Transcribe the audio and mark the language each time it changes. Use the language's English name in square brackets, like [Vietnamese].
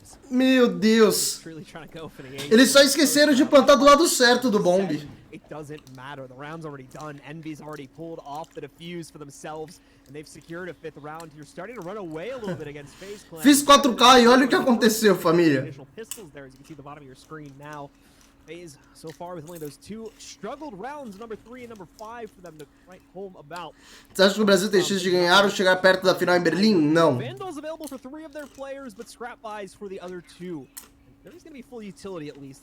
[Portuguese] Meu Deus. Eles só esqueceram de plantar do lado certo do bombe. [English] It doesn't matter. The round's already done. Envy's already pulled off the defuse for themselves, and they've secured a 5th round. You're starting to run away a little bit against FaZe Clan. [Portuguese] Fiz 4K e olha o que aconteceu, família. [English] Additional pistols there, as you can see the bottom of your screen now. FaZe, so far with only those 2 struggled rounds, number 3 and number 5 for them to write home about. [Portuguese] Você acha que o Brasil tem chance de ganhar ou chegar perto da final em Berlim? Não. [English] Vandals available for 3 of their players, but scrap buys for the other 2. There's going to be full utility at least.